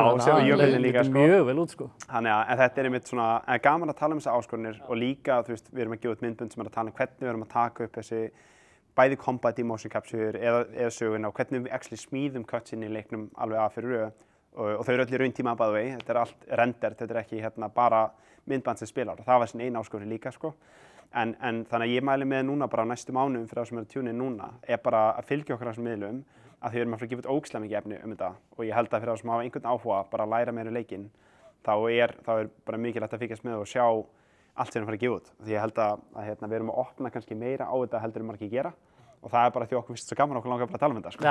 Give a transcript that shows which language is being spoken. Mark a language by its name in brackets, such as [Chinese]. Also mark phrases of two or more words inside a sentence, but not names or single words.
[Icelandic] Já, séu jökulinn líka, sko. Mjög vel út, sko. Þannig að þetta er einmitt svona, gaman að tala um þessar áskorunir og líka, við erum að gefa út myndbönd sem er að tala um hvernig við erum að taka upp þessi bæði combat í [English] motion capture [Icelandic] eða söguna og hvernig við actually smíðum cutsinn í leiknum alveg að fyrir röð og þau eru öll í rauntíma [English] by the way, [Icelandic] þetta er allt rendert, þetta er ekki bara myndband sem spilar og það var sin eina áskorun líka, sko. En þannig að ég mæli með núna bara á næstu mánuðum fyrir það sem er að tjúna inn núna er bara að fylgja okkur á þessum miðlum að því við erum að fara að gefa út ógeðslega mikið efni um þetta og ég held að fyrir það sem hafa einhvern áhuga bara að læra meira leikinn þá er bara mikilvægt að fylgjast með og sjá allt sem við erum að fara að gefa út því ég held að við erum að opna kannski meira á þetta heldur en margir gera og það er bara því okkur finnst svo gaman okkur langar bara að tala um þetta, sko.